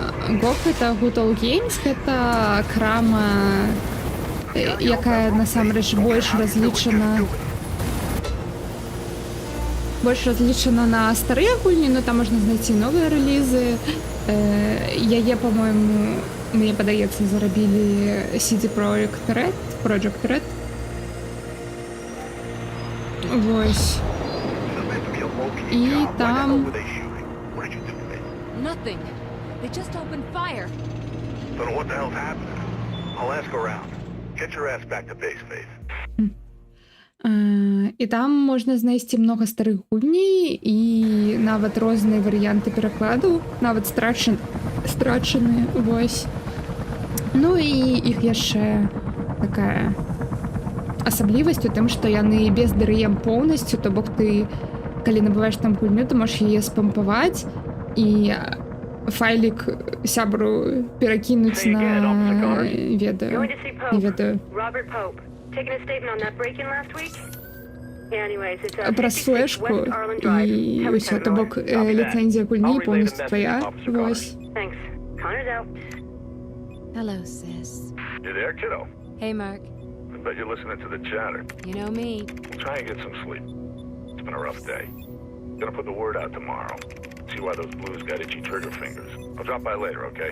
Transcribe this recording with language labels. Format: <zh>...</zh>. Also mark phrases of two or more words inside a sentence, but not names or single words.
<be>GOG — гэта Good Old Games, гэта крама, якая насамрэч больш разлічана на старыя гульні, но там можна знайсці новыя рэлізы. Яе, по-моему, мне падаецца, зарабілі CD Projekt Red. Вось. І там...</be> <en>Nothing. They just opened fire. So what the hell's happening? I'll ask around. Get your ass back to base, Faith.</en> <be>І там можна знайсці много старых гульней і нават розныя варыянты перакладу, нават страчаныя, вось. Ну і іх яшчэ такая асаблівасць у тым, што яны без DRM поўнасцю, то бок ты, калі набываеш там гульню, ты можаш яе спампаваць і файлік сябру перакінуць на ведаю. Праз флешку і ўсё, то бок ліцэнзія гульні поўнасцю твая. Вось.</be> <en>Hello, sis. You there, kiddo? Hey, Mark. I bet you're listening to the chatter. You know me. Try and get some sleep. It's been a rough day. Gonna put the word out tomorrow. See why those blues got itchy trigger fingers. I'll drop by later, okay?</en>